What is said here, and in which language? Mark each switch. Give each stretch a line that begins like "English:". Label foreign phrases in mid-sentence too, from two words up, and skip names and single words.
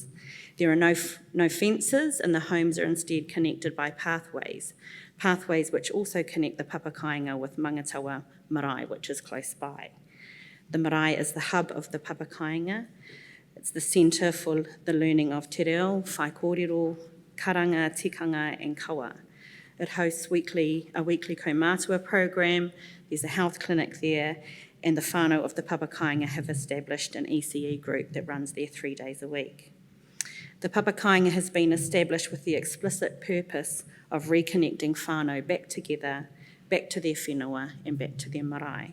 English: There are no fences, and the homes are instead connected by pathways which also connect the Papakainga with Mangatawa Marae, which is close by. The marae is the hub of the Papakainga. It's the centre for the learning of
Māori: te reo, whai kōrero, karanga, tikanga,
English: and kawa. It hosts a weekly kaumātua program. There's a health clinic there, and the whānau of the Papakainga have established an ECE group that runs there 3 days a week. The Papakainga has been established with the explicit purpose of reconnecting whānau back together, back to their whenua and back to their marae.